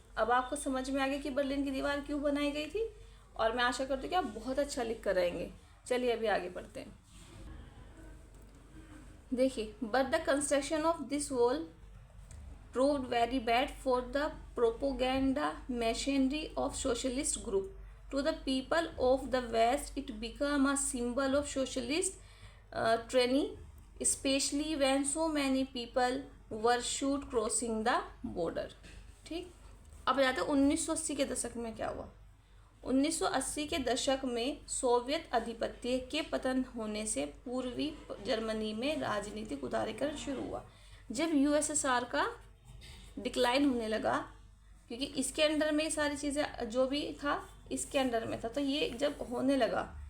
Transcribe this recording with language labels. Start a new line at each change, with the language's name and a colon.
Hindi: अब आपको समझ में आ गया कि बर्लिन की दीवार क्यों बनाई गई थी, और मैं आशा करती हूँ कि आप बहुत अच्छा लिख कर रहेंगे। चलिए अभी आगे बढ़ते हैं।
English: देखिए, but the construction of this wall proved very bad for the propaganda machinery of socialist group. To the people of the West, it became a symbol of socialist tyranny, especially when so many people were shot crossing the border.
Hindi: ठीक। अब जाते हैं 1980 के दशक में क्या हुआ। 1980 के दशक में सोवियत आधिपत्य के पतन होने से पूर्वी जर्मनी में राजनीतिक उदारीकरण शुरू हुआ। जब USSR का डिक्लाइन होने लगा, क्योंकि इसके अंडर में सारी चीज़ें जो भी था इसके अंडर में था, तो ये जब होने लगा